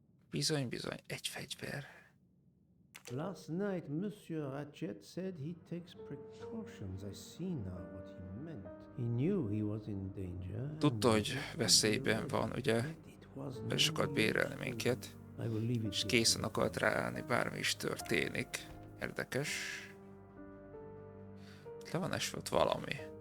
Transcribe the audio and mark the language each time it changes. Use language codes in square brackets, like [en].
[hu] Bizony, bizony, egy fegyver. [en] Last night, Monsieur Ratchet said he takes precautions. I see now what he meant. He knew he was in danger. [hu] Tudta, hogy veszélyben van, ugye? Be is akart bérelni minket. És készen akart ráállni, bármi is történik. Érdekes. Le van esve ott valami.